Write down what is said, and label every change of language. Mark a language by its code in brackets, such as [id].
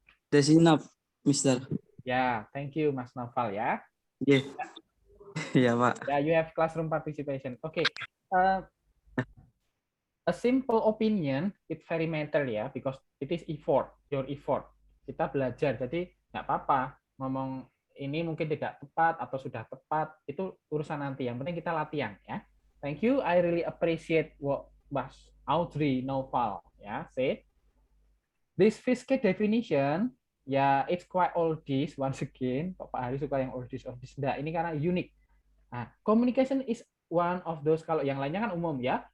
[en] That's enough, Mister. Yeah, thank you, Mas Naufal. Yeah. Yeah. [id] Ya Pak. [en] Yeah, you have classroom participation. Okay. A simple opinion, it very matter ya, because it is effort, your effort. [id] Kita belajar, jadi nggak apa-apa ngomong ini mungkin tidak tepat atau sudah tepat, itu urusan nanti. Yang penting kita latihan ya. [en] Thank you, I really appreciate what Mas Audrey Naufal ya said. This Fiske definition, ya it's quite oldies once again. [id] Pak Hari suka yang oldies. Nah, ini karena unik. Nah, [en] communication is one of those, [id] kalau yang lainnya kan umum ya.